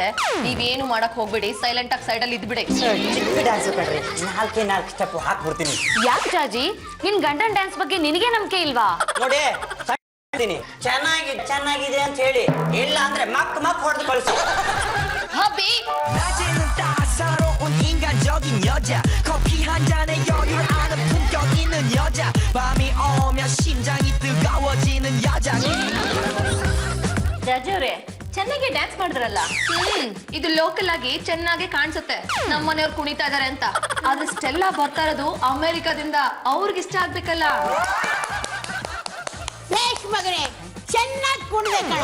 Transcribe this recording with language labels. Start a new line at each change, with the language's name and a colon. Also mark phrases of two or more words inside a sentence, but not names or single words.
Kannada: ನೀವೇನು ಮಾಡಕ್ ಹೋಗ್ಬಿಡಿ, ಸೈಲೆಂಟ್ ಆಗಿ ಸೈಡಲ್ಲಿ ಇದ್ಬಿಡಿ. ಚಿಕ್ಕ ಡ್ಯಾನ್ಸ್ ಕಣ್ರಿ, 4 ಸ್ಟೆಪ್ ಹಾಕ್ಬಿಡ್ತೀನಿ. ಯಾಕೆ ಜಾಜಿ, ನಿನ್ ಗಂಡನ್ ಡ್ಯಾನ್ಸ್ ಬಗ್ಗೆ ನಿನಗೆ ನಂಬಿಕೆ ಇಲ್ವಾ? ನೋಡಿ ಚೆನ್ನಾಗಿದೆ ಅಂತ ಹೇಳಿ, ಇಲ್ಲ ಅಂದ್ರೆ ಮಕ್ ಹೊಡೆದು ಕಳಿಸಿ. ಅಭಿ,
Korean: 낮에는 따사로운 인간적인 여자 커피 한 잔에 여유를 아는 품격 있는 여자 밤이 오면 심장이 뜨거워지는 여자
Kannada: ಜಾಜಿ ಅವ್ರೆ, ಚೆನ್ನಾಗಿ ಡ್ಯಾನ್ಸ್ ಮಾಡಿದ್ರಲ್ಲ. ಇದು ಲೋಕಲ್ ಆಗಿ ಚೆನ್ನಾಗಿ ಕಾಣಿಸುತ್ತೆ, ನಮ್ಮ ಮನೆಯವ್ರು ಕುಣಿತಾ ಇದಾರೆ ಅಂತ. ಆದ್ರೆ ಸ್ಟೆಲ್ಲಾ ಬರ್ತಾ ಇರೋದು ಅಮೆರಿಕಾದಿಂದ, ಅವ್ರಿಗೆ ಇಷ್ಟ ಆಗ್ಬೇಕಲ್ಲ. ರೇಷ್ ಮಗನೇ, ಚೆನ್ನಾಗಿ ಕುಣಿದೆ ಕಣೋ.